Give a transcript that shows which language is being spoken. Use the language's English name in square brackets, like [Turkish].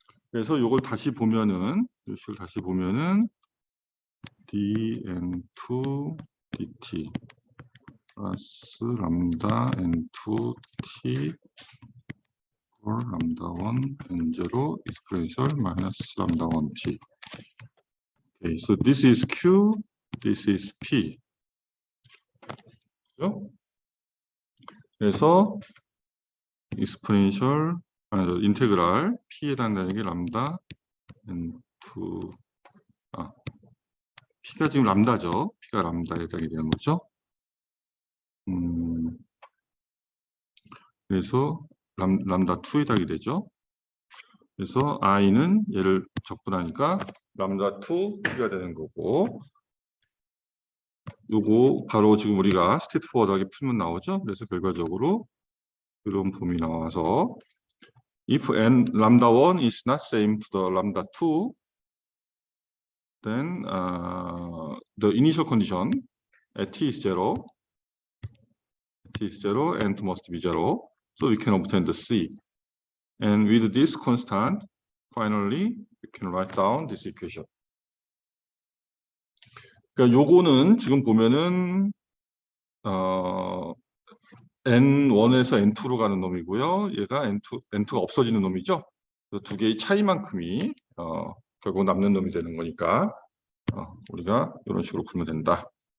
[Korean] 그래서 요걸 다시 보면은 요 식을 다시 보면은 dn2 dt 플러스 람다 n2t for 람다 1 n0 exponential minus 람다 1t. [English] Okay, so this is q, this is p. [Korean] 그렇죠? 그래서 exponential 인테그랄 p에 해당되는 게 람다 n2 p가 지금 람다죠. p가 람다에 해당이 되는 거죠. 그래서 람다 2에 해당이 되죠. 그래서 i는 얘를 적분하니까 람다 2 p가 되는 거고 요거 바로 지금 우리가 스테이트 포워드하게 풀면 나오죠. 그래서 결과적으로 이런 폼이 나와서 [English] if n lambda 1 is not same to the lambda 2, then the initial condition at t is 0, and must be 0. So we can obtain the C. And with this constant, finally, we can write down this equation. [Korean] 그러니까 요거는 지금 보면은 N1에서 N2로 가는 놈이고요. 얘가 N2가 없어지는 놈이죠. 두 개의 차이만큼이 결국 남는 놈이 되는 거니까 우리가 이런 식으로 풀면 된다.